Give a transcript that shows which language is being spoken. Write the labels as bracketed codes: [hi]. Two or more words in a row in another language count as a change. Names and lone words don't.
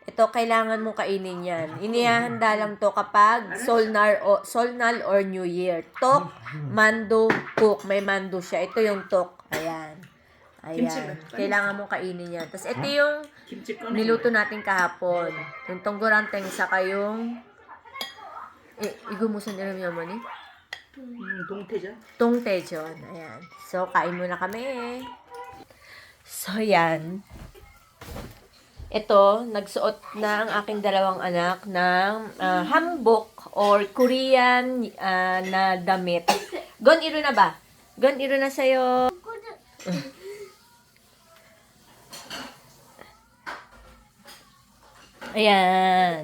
[tl] Ito, kailangan mo kainin yan. Inihahanda lang to kapag Solnar or [en] New Year. [ko] 떡, 만두, 국. [tl] May mando siya. Ito yung tok. Ayan. Ayan. Kailangan mo kainin yan. Tapos ito yung niluto natin kahapon. Yung tungguranteng saka yung [ko] 이거 무슨 이름이야, 어머니? 동태전. [tl] 똥tejon. Ayan. So, kain muna kami. So, yan. Ito, nagsuot na ang aking dalawang anak ng hanbok or Korean na damit. Gon, iro na ba? Gon, iro na sa'yo. Ayan.